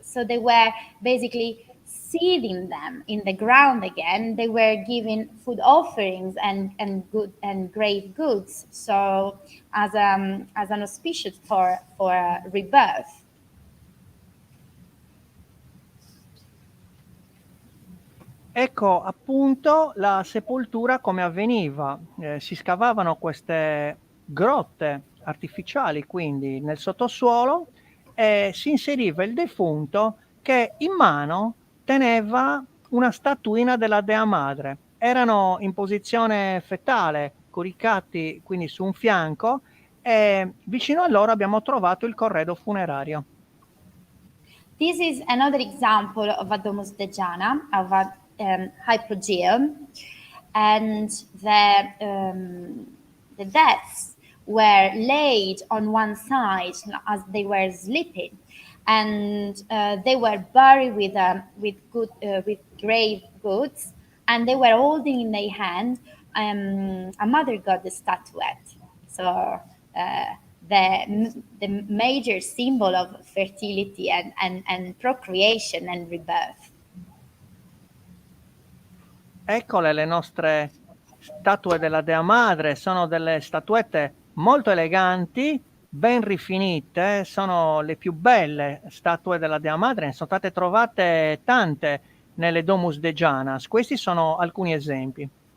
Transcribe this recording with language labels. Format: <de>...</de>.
<en>So they were basically seeding them in the ground again. They were giving food offerings and good and grave goods. So as an auspicious for rebirth.</en> <it>Ecco appunto la sepoltura come avveniva. Si scavavano queste grotte artificiali, quindi nel sottosuolo, e si inseriva il defunto che in mano teneva una statuina della Dea Madre. Erano in posizione fetale, coricati quindi su un fianco, e vicino a loro abbiamo trovato il corredo funerario.</it> <en>This is another example of a Domus de Jana, of a hypogeum, and the deaths were laid on one side as they were sleeping, and they were buried with grave goods, and they were holding in their hand a mother goddess statuette. So the major symbol of fertility and procreation and rebirth.</en> <it>Eccole le nostre statue della Dea Madre, sono delle statuette molto eleganti, ben rifinite, sono le più belle statue della Dea Madre, ne sono state trovate tante nelle Domus de Janas. Questi sono alcuni esempi.</it>